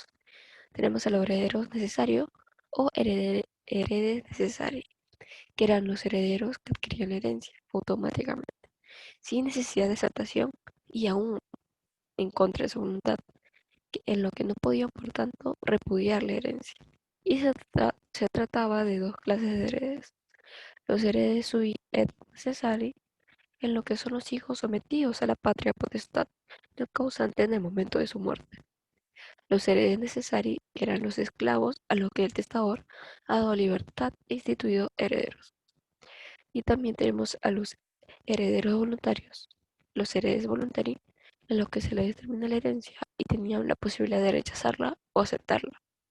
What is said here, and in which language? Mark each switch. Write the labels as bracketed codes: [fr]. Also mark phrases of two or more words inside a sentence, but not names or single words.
[es] Tenemos a los herederos necesarios o heredes necesarios, que eran los herederos que adquirían la herencia automáticamente, sin necesidad de exaltación y aún en contra de su voluntad, en lo que no podían, por tanto, repudiar la herencia. Y se trataba de dos clases de heredes: los [la] heredes sui et necessari, [es] en lo que son los hijos sometidos a la patria potestad del causante en el momento de su muerte. Los [la] heredes necesari, [es] que eran los esclavos a los que el testador ha dado libertad e instituido herederos. Y también tenemos a los herederos voluntarios, los [la] heredes voluntari, [es] en los que se les determina la herencia y tenían la posibilidad de rechazarla o aceptarla.